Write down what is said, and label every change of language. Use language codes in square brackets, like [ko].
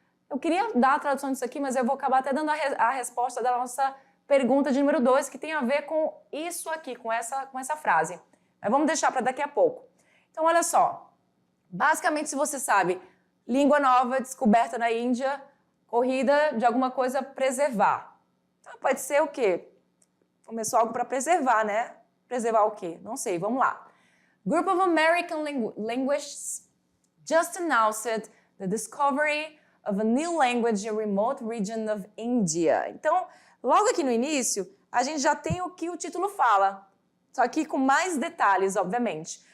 [pt] Eu queria dar a tradução disso aqui, mas eu vou acabar até dando a resposta da nossa pergunta de número 2, que tem a ver com isso aqui, com essa frase. Mas vamos deixar para daqui a pouco. Então, olha só. Basicamente, se você sabe, língua nova, descoberta na Índia, corrida de alguma coisa preservar. Então, pode ser o quê? Começou algo para preservar, né? Preservar o quê? Não sei, vamos lá. [en] Group of American linguists just announced the discovery of a new language in a remote region of India. [pt] Então, logo aqui no início, a gente já tem o que o título fala, só que com mais detalhes, obviamente.